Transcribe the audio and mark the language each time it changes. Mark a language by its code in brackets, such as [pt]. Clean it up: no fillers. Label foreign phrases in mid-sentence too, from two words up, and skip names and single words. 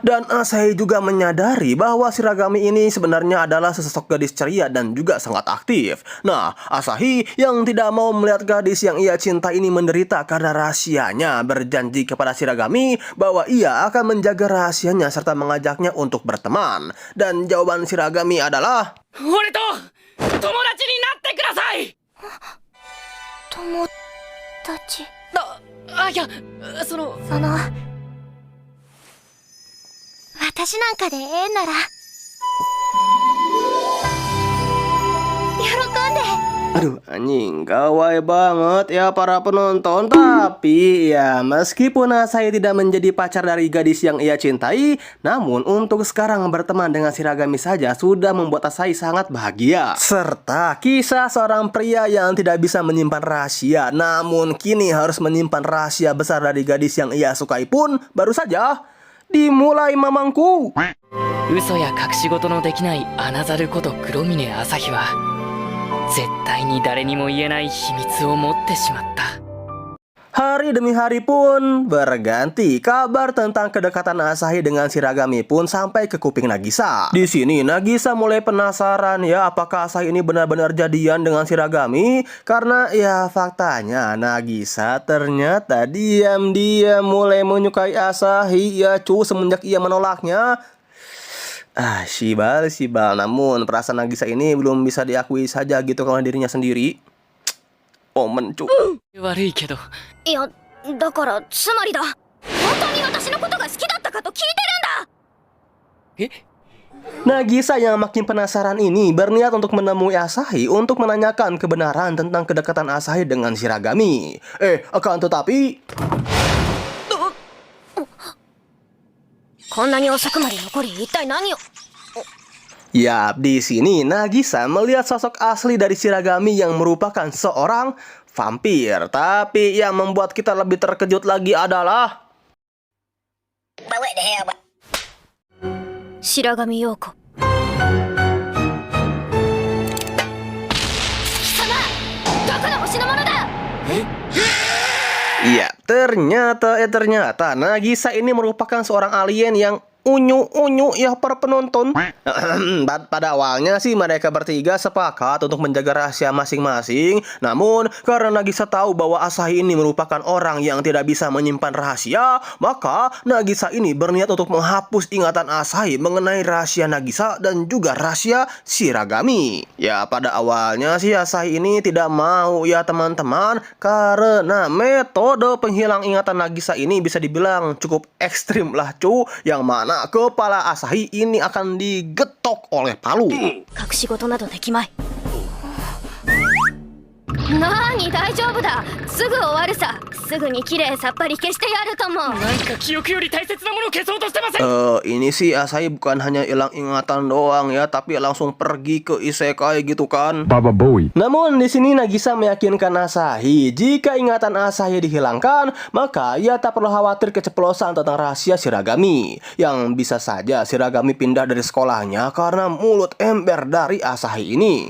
[id] Dan Asahi juga menyadari bahwa Shiragami ini sebenarnya adalah sesosok gadis ceria dan juga sangat aktif. Nah, Asahi yang tidak mau melihat gadis yang ia cintai ini menderita karena rahasianya, berjanji kepada Shiragami bahwa ia akan menjaga rahasianya serta mengajaknya untuk berteman. Dan jawaban Shiragami adalah [ja] 俺と友達になってください。友達。いや、その私なんかでええなら。喜んで。 [id] Aduh anjing, gawai banget ya para penonton. Tapi ya meskipun Asahi tidak menjadi pacar dari gadis yang ia cintai, namun untuk sekarang berteman dengan Shiragami saja sudah membuat Asahi sangat bahagia. Serta kisah seorang pria yang tidak bisa menyimpan rahasia, namun kini harus menyimpan rahasia besar dari gadis yang ia sukai pun baru saja dimulai mamangku. [ja] 嘘や隠し事のできないアナザルこと黒峰朝日は絶対に誰にも言えない秘密を持ってしまった。 [id] Hari demi hari pun berganti. Kabar tentang kedekatan Asahi dengan Shiragami pun sampai ke kuping Nagisa. Di sini Nagisa mulai penasaran ya apakah Asahi ini benar-benar jadian dengan Shiragami. Karena ya faktanya Nagisa ternyata diam-diam mulai menyukai Asahi ya cu semenjak ia menolaknya. [ko] Shibal, Shibal. [id] Namun perasaan Nagisa ini belum bisa diakui saja gitu oleh dirinya sendiri. Omen, cu. [ja] 悪いけど、いやだからつまりだ、本当に私のことが好きだったかと聞いてるんだ。え [id] Nagisa yang makin penasaran ini berniat untuk menemui Asahi untuk menanyakan kebenaran tentang kedekatan Asahi dengan Shiragami. Akan tetapi [ja] こんなに遅くまで残り一体何を。 [id] ya, di sini Nagisa melihat sosok asli dari Shiragami yang merupakan seorang vampir. Tapi yang membuat kita lebih terkejut lagi adalah [ja] 白神陽子。貴様どこの星のものだ。 [id] ya, ternyata Nagisa ini merupakan seorang alien yang unyu-unyu ya para penonton. Pada awalnya sih mereka bertiga sepakat untuk menjaga rahasia masing-masing. Namun karena Nagisa tahu bahwa Asahi ini merupakan orang yang tidak bisa menyimpan rahasia, maka Nagisa ini berniat untuk menghapus ingatan Asahi mengenai rahasia Nagisa dan juga rahasia Shiragami. Ya, pada awalnya sih Asahi ini tidak mau ya teman-teman, karena metode penghilang ingatan Nagisa ini bisa dibilang cukup ekstrim lah cu, yang mana kepala Asahi ini akan digetok oleh palu. [ja] 隠し事などできまい。なーに大丈夫だ、すぐ終わるさ。すぐにきれいさっぱり消してやるとも。なんか記憶より大切なものを消そうとしてません。 [id] Ini sih Asahi bukan hanya hilang ingatan doang ya, tapi langsung pergi ke isekai gitu kan. [en] Baba Boy. [id] Namun di sini Nagisa meyakinkan Asahi jika ingatan Asahi dihilangkan, maka ia tak perlu khawatir keceplosan tentang rahasia Shiragami. Yang bisa saja Shiragami pindah dari sekolahnya karena mulut ember dari Asahi ini.